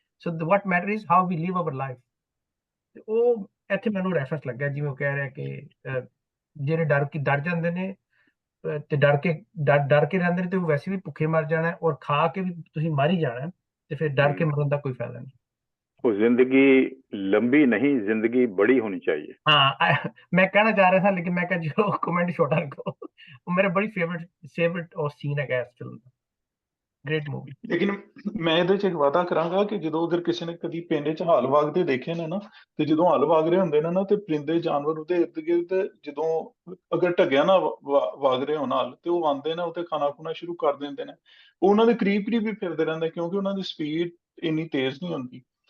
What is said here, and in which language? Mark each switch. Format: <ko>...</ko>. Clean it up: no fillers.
<en>So what matter is how we live our life.</en> <pa>ਤੇ ਉਹ ਇੱਥੇ ਮੈਨੂੰ ਰੈਫਰੈਂਸ ਲੱਗਿਆ ਜਿਵੇਂ ਉਹ ਕਹਿ ਰਿਹਾ ਕਿ ਜਿਹੜੇ ਡਰ ਜਾਂਦੇ ਨੇ ਤੇ ਡਰ ਕੇ ਰਹਿੰਦੇ ਨੇ ਤੇ ਉਹ ਵੈਸੇ ਵੀ ਭੁੱਖੇ ਮਰ ਜਾਣਾ, ਔਰ ਖਾ ਕੇ ਵੀ ਤੁਸੀਂ ਮਰ ਹੀ ਜਾਣਾ, ਤੇ ਫਿਰ ਡਰ ਕੇ ਮਰਨ ਦਾ ਕੋਈ ਫਾਇਦਾ ਨਹੀਂ।</pa> <hi>वो जिंदगी लंबी नहीं, जिंदगी बड़ी होनी चाहिए। हाँ, मैं कहना चाह रहा था लेकिन मैं कहा जो कमेंट छोटा रखो। मेरा बड़ी फेवरेट और सीन है इस फिल्म ਦਾ।</hi> <en>Great movie.</en> <pa>ਲੇਕਿਨ ਮੈਂ ਇਹਦੇ 'ਚ ਇੱਕ ਵਾਅਦਾ ਕਰਾਂਗਾ ਕਿ ਜਦੋਂ ਅਗਰ ਕਿਸੇ ਨੇ ਕਦੀ ਪਿੰਡ 'ਚ ਹਲ ਵਾਗਦੇ ਦੇਖੇ ਨੇ ਨਾ, ਤੇ ਜਦੋਂ ਹਲ ਵਾਗ ਰਹੇ ਹੁੰਦੇ ਨੇ ਨਾ ਤੇ ਪਰਿੰਦੇ ਜਾਨਵਰ ਉਹਦੇ ਇਰਦ ਗਿਰਦ ਜਦੋਂ ਅਗਰ ਢੱਗਿਆ ਨਾ ਵਾਗ ਰਹੇ ਹੋਣ ਹਲ, ਤੇ ਉਹ ਆਉਂਦੇ ਨੇ ਉੱਤੇ ਖਾਣਾ ਖੁਣਾ ਸ਼ੁਰੂ ਕਰ ਦਿੰਦੇ ਨੇ। ਉਹ ਉਹਨਾਂ ਦੇ ਕਰੀਬ ਵੀ ਫਿਰਦੇ ਰਹਿੰਦੇ ਕਿਉਂਕਿ ਉਹਨਾਂ ਦੀ ਸਪੀਡ ਇੰਨੀ ਤੇਜ਼ ਨਹੀਂ ਹੁੰਦੀ।</pa>